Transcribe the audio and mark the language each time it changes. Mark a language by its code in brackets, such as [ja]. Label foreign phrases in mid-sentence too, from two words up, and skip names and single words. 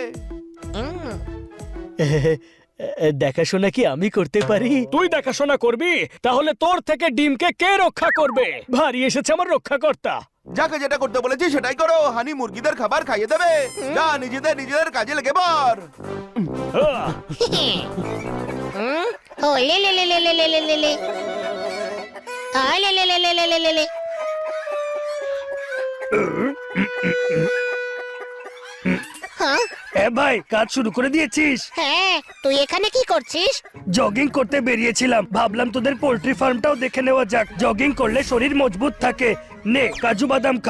[bn] দেখাশোনা কি আমি করতে পারি? তুই দেখাশোনা করবি? তাহলে তোর থেকে ডিমকে কে রক্ষা করবে? ভারী এসেছে আমার রক্ষাকর্তা। যাকে যেটা করতে বলেছি সেটাই করো। হানি মুরগিদের খাবার খাইয়ে দেবে। যা, নিজেদের কাজে লেগে পড়। আহ, ও লে লে লে লে লে লে লে লে লে, আ লে লে লে লে লে লে লে লে। হ্যাঁ, এ ভাই, কাজ শুরু করে দিয়েছিস? হ্যাঁ, তুই এখানে কি করছিস? জগিং করতে বেরিয়েছিলাম, ভাবলাম তোদের পোল্ট্রি ফার্মটাও দেখে নেওয়া যাক। জগিং করলে শরীর মজবুত থাকে। নে, কাজু বাদাম খা।